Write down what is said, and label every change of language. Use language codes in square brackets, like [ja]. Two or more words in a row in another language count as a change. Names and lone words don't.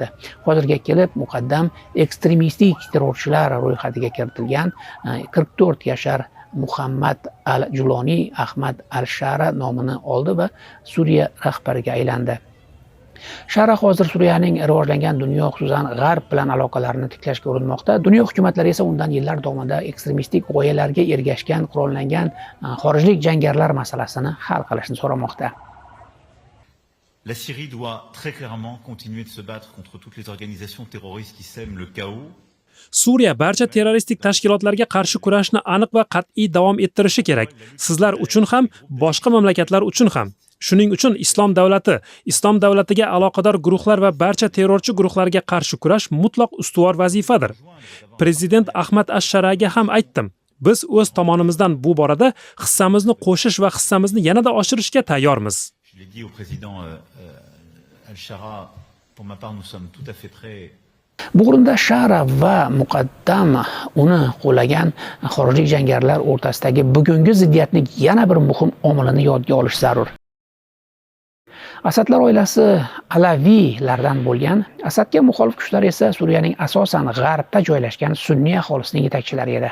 [uz] Hozirga kelib muqaddam ekstremistik terrorchilar ro'yxatiga kiritilgan 44 yashar Muhammad al-Juloni Ahmad al-Shara nomini oldi va Suriya rahbariga aylandi. Shara hozir Suriyaning rivojlangan dunyo, xususan G'arb bilan aloqalarini tiklashga urinmoqda. Dunyo hukumatlari esa undan yillar davomida ekstremistik g'oyalarga ergashgan qurollangan xorijlik jangarilar masalasini hal qilishni so'ramoqda. [fr] La Syrie doit très clairement continuer de se battre contre toutes les organisations terroristes qui sèment le chaos. [uz] Suriya barcha terroristik tashkilotlarga qarshi kurashni aniq va qat'iy davom ettirishi kerak. Sizlar uchun ham, boshqa mamlakatlar uchun ham. Shuning uchun Islom davlatiga aloqador guruhlar va barcha terrorchi guruhlarga qarshi kurash mutlaq ustuvor vazifadir. Prezident Ahmad ash-Sharaga ham aytdim. Biz o'z tomonimizdan bu borada hissamizni qo'shish va hissamizni yanada oshirishga tayyormiz. [fr] Je l'ai dit au président al-Shara, pour ma part, nous sommes tout à fait prêts. [uz] Bu o'rinda Shara va muqaddam uni qo'llagan xorijlik jangarilar o'rtasidagi bugungi ziddiyatning yana bir muhim omilini yodga olish zarur. Asadlar oilasi Alaviylardan bo'lgan, Asadga muxolif kuchlar esa Suriyaning asosan g'arbda joylashgan sunniy aholisining yetakchilari edi.